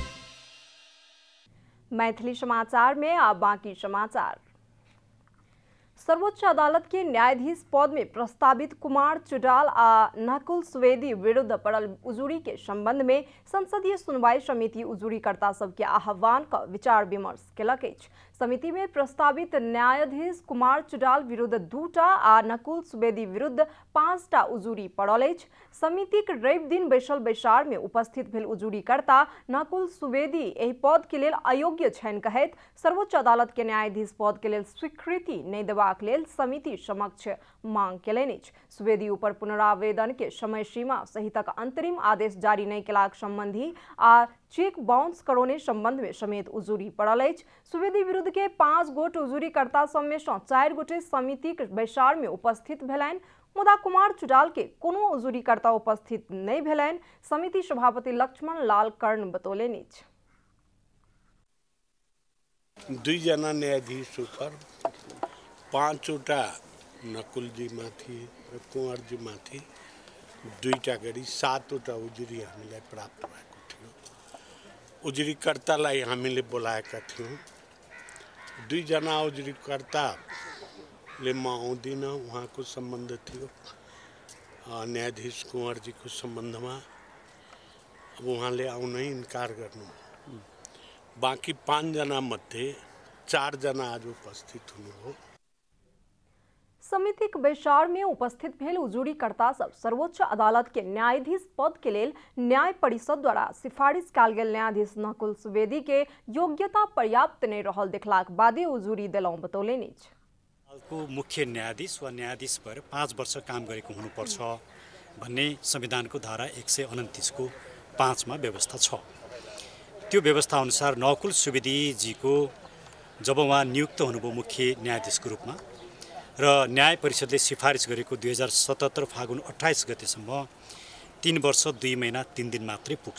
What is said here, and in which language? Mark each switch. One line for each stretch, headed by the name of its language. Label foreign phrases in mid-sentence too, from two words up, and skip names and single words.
Maithili: मैथिली समाचार में अब बाकी समाचार। सर्वोच्च अदालत के न्यायाधीश पद में प्रस्तावित कुमार चुडाल आ नकुल सुवेदी विरुद्ध पड़ल उजुरी के संबंध में संसदीय सुनवाई समिति उजुरीकर्ता सबके आह्वान का विचार विमर्श केलक अछि। समिति में प्रस्तावित न्यायाधीश कुमार चुडाल विरुद्ध 2टा आ नकुल सुवेदी विरुद्ध 5टा उजुरी पड़ल अछि। समितिक रवि दिन बैसल बैसार में उपस्थित भेल उजुरीकर्ता नकुल सुवेदी एहि पद के लेल अयोग्य छनि कहैत सर्वोच्च अदालत के न्यायाधीश पद के लेल स्वीकृति नहीं देबाक लेल समिति समक्ष मांग केलनि अछि। सुवेदी ऊपर पुनरावेदन के समय सीमा सहितक अंतरिम आदेश जारी नहीं केलाक संबंधी आ चेक बाउंस करौने संबंध में समेत उजुरी पड़ल अछि। सुवेदी विरुद्ध के 5 गोट उजुरीकर्ता सब में 4 गोटे समिति के बैसार में उपस्थित भेलनि, मुदा कुमार चुडाल के कोनो उजुरीकर्ता उपस्थित नहीं भेलनि। समिति सभापति लक्ष्मण लाल कर्ण बतौलनि अछि।
Nepali: 2 जना न्यायाधीश ऊपर 5वटा नकुल जी माथि र कुंवर जी माथि 2टा गरी 7वटा उजुरी हामीलाई प्राप्त भएको थियो। उजुरीकर्तालाई हामीले बोलाएका थियौँ। 2 जना उजुरीकर्ताले म आउँदिन, उहाँको सम्बन्ध थियो न्यायाधीश कुंवर जीको सम्बन्धमा। अब उहाँले आउनै इन्कार गर्नु। बाँकी 5 जना मध्ये 4 जना आज उपस्थित हुनुभयो।
Maithili: समितिक बैसार में उपस्थित भेल उजुरीकर्ता सब सर्वोच्च अदालत के न्यायाधीश पद के लेल न्याय परिषद द्वारा सिफारिश कयल गेल न्यायाधीश नकुल सुवेदी के योग्यता पर्याप्त नहीं रहल देखलाक बादे उजुरी देलौं बतौलनि अछि।
Nepali: मुख्य न्यायाधीश वा न्यायाधीश पर 5 वर्ष काम गरेको हुनुपर्छ भन्ने संविधानको धारा 129 को 5 मा व्यवस्था छ। त्यो व्यवस्था अनुसार नकुल सुवेदी जी को जब उहाँ नियुक्त हुनुभयो मुख्य न्यायाधीशको रूपमा र न्याय परिषदले सिफारिस गरेको 2077 फागुन 28 गतेसम्म 3 वर्ष 2 महिना 3 दिन मात्रै पुग्छ।